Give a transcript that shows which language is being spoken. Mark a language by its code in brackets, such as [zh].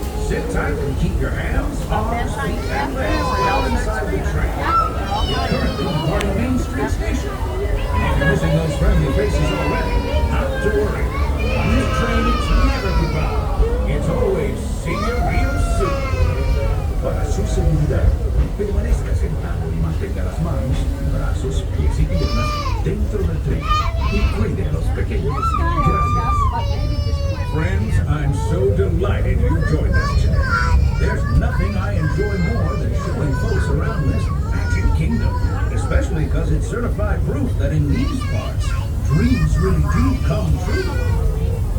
[en] Sit tight and keep your hands, arms, feet, and legs well inside the train. You're currently departing Main Street Station. If you're missing those friendly faces already, not to worry. On this train, it's never goodbye. It's always see you real soon. [es] Para su seguridad, permanezca sentado y mantenga las manos, brazos, pies y piernas dentro del tren. Y cuide a los pequeños. Gracias. [en] Friends, I'm so delighted you joined us today. There's nothing I enjoy more than showing folks around this Magic Kingdom, especially because it's certified proof that in these parts, dreams really do come true.